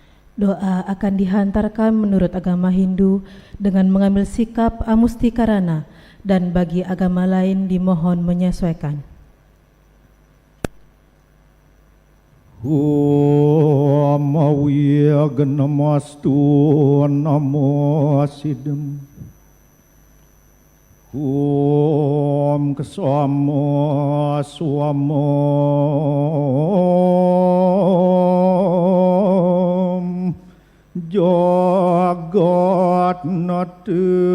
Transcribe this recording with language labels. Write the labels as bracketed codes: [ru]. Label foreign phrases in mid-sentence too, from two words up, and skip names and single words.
[id] Doa akan dihantarkan menurut agama Hindu dengan mengambil sikap amustikarana dan bagi agama lain dimohon menyesuaikan. [sa] Om Awiyagnamastu Namo Sidam Om Kesamo Swamo Jagat Natu